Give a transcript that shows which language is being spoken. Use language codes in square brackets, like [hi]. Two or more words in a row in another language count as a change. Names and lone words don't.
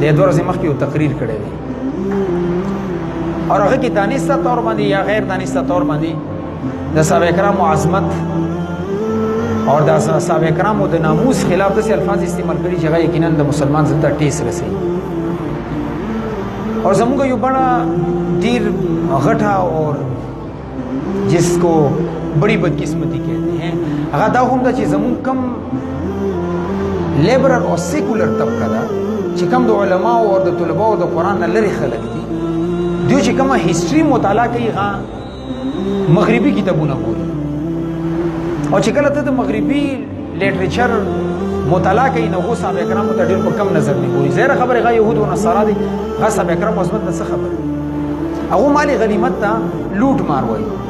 [ps] 2 ورځې مخکې یو تقریر کړی دی اور هغه کې دانسته طور باندې یا غیر دانسته طور باندې د صحابه کرامو عظمت اور د صحابه کرامو د ناموس خلاف داسې الفاظ استعمال کړي چې هغه یقینا د مسلمان ځان ته ټیس رسوي اور زمونږ یو بڑا ډیر غټه اور [ur] جس کو بڑی بدقسمتی کہتے ہیں [ps] هغه دا هم ده چې زمونږ کم لیبرل او سیکولر طبقه ده چې کم د علماو او د طلباو د قرآن نه لرې خلک دي دوی چې کومه هیستري مطالعه کوي هغه مغربي کتابونه ګوري او چې کله ته د مغربي لیټریچر مطالعه کوي نو هغو صحابه کرامو ته ډېر په کم نظر نه ګوري ظاهره خبره هغه یهود او نصارا دي هغه صحابه کرامو عظمت نه څه خبره هغو مالي غنیمت ته لوټ مار وایي